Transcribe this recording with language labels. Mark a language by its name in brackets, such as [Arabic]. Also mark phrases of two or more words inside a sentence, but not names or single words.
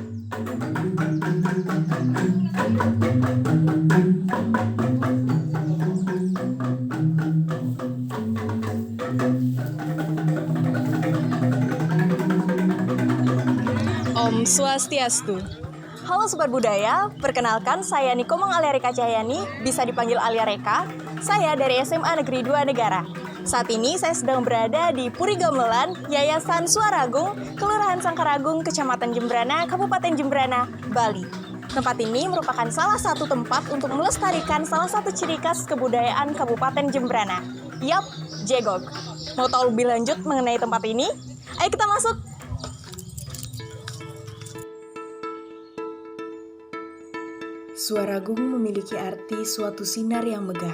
[Balinese] Om Swastiastu. [Indonesian] Halo Sobat Budaya, perkenalkan saya Niko Alia Reka Cahyani, bisa dipanggil Alia Reka. Saya dari SMA Negeri 2 Negara. Saat ini saya sedang berada di Puri Gamelan, Yayasan Suaragung, Kelurahan Sangkaragung, Kecamatan Jembrana, Kabupaten Jembrana, Bali. Tempat ini merupakan salah satu tempat untuk melestarikan salah satu ciri khas kebudayaan Kabupaten Jembrana. Yap, Jegog. Mau tahu lebih lanjut mengenai tempat ini? Ayo kita masuk! Suaragung memiliki arti suatu sinar yang megah.